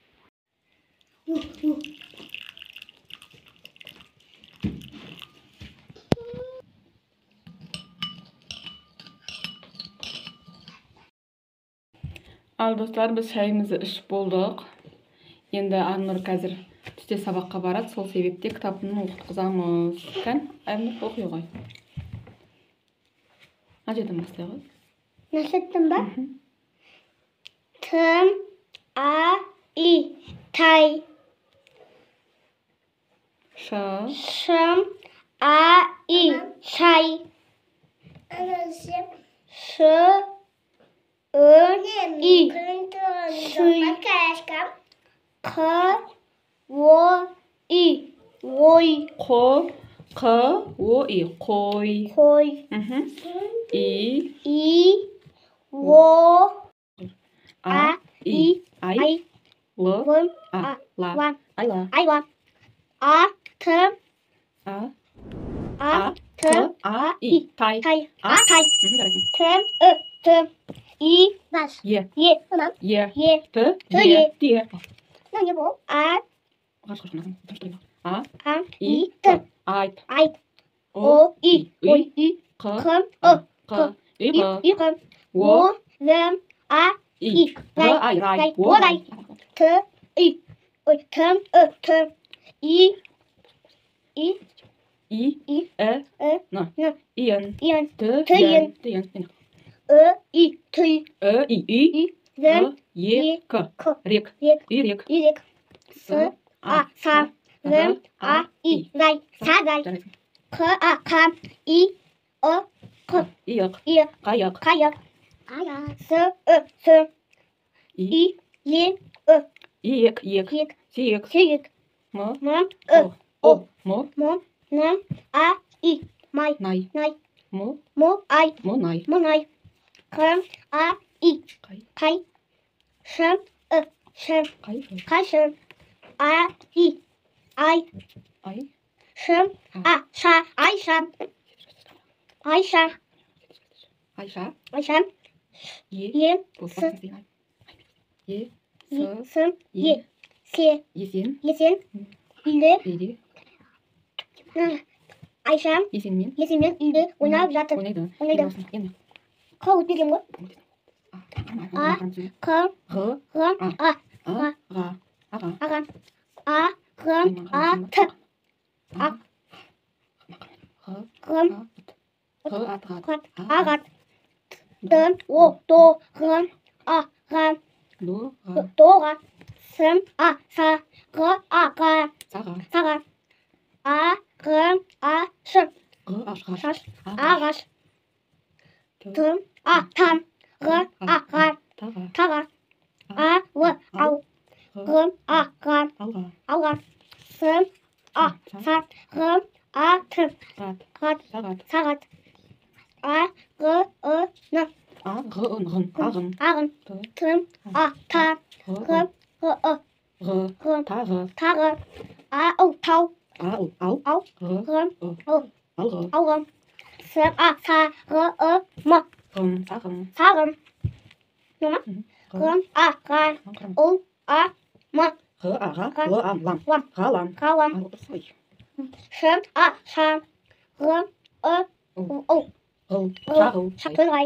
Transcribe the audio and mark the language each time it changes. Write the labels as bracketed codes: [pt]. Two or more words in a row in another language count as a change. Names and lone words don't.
[kk] Ал достар, біз шайымызды ішіп болдық. Енді Арнұр қазір түсте сабаққа барады, сол себепте кітабын оқытқызамыз. Кән, Арнұр оқи ғой. Ажедан бастай ғой. Насыттың ба? Тым, а-и, тай. Шым, а-и, шай. Шы, ы-и, шүй. Қ-о-и, ой. Қ-о-и, қой. Қой. И, о, а-и, ай. Л, ла. айла. Айла. А-тым, а-ты-а-и, тай. тай. Тай. Тым, тым. И, бас. Е. Е. Е. Т, Е. Те. Ну, не бол. А, и, т. Айт. Айт. О, и. Ой, и. Қ, Қ. и, И, қ. О, лым, а, и. Рай. О, рай. Т, и. Ой, тым, тым. И. И. И, н. Иен. Иен. Т, Тыйын. И, ты. И, Лым, е, к. к. Рек. Рек. И, рек. И, рек. С, а, са. Лым, а, и. Рай. Са, рай. К, а, кам. И, о, к. Иық. И, Қайық. қайық. С, с. И, лен, Иек. ек. Сиек. Сиек. М, Мам, о. Мо. мом, нам, а, и. Май. Най. Най. Мо. Мо, ай. Мо, най. Мо, най. Кам, а, и. Қай. Кай. Шым, шым. Қай. Кай, шым. А, и. Ай. Ай. Шым, а, ша. Ай, ша. Ай, ша. Айша. Ай, ша. Е. Ем, С. Е. сым, е. Се. Есен. Есен. Үйлі. Еде. Айшам. Есенмен. Есенмен үйлі ойнап жатыр. Ойнайды. Ойнайды. Қау өтпеген ғой. А, қым, ғым, а. Ға. Аған. А, ғым, а, т. А. Ғым, қат, ағат. Дын, о, до, ғым, а, ғам. Доға. Сым, а, са. Ғы, а, ға. Саға. А, ғым, а, шым. Шаш, ағаш. Тым, а, там. Ғы, а, ға. Таға. А, лы, ау. Ғым, а, ға. Алға. Сым, а, сат. Ғым, а, тым. Ғат, сағат. А, ғы, ны. Ағын. Тым, а, та. Ғым, ғы, тағы. А, ау, тау. Ау. Ғым, алғым. Сым, а, са. Ғы, мы. Сағым. Ғым, а, ға. Ол, а, мы. Ғалам. Шым, а, ша. Ғым, ол. Шатырғай.